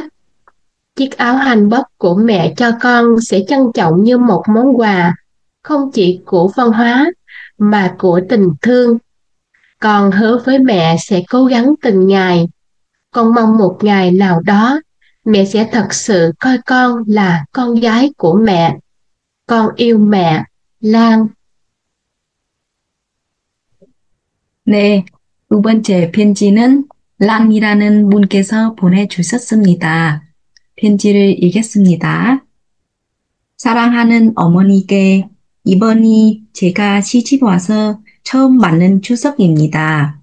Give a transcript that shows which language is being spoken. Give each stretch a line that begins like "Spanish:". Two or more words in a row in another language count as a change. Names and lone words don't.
Vietnamese: Chiếc áo hanbok của mẹ cho con sẽ trân trọng như một món quà, không chỉ của văn hóa, mà của tình thương. Con hứa với mẹ sẽ cố gắng từng ngày. Con mong một ngày nào đó, mẹ sẽ thật sự coi con là con gái của mẹ. Con yêu mẹ, Lan.
Korean: 네, 두 번째 편지는 랑이라는 분께서 보내주셨습니다. 편지를 읽겠습니다. 사랑하는 어머니께 이번이 제가 시집 와서 처음 맞는 추석입니다.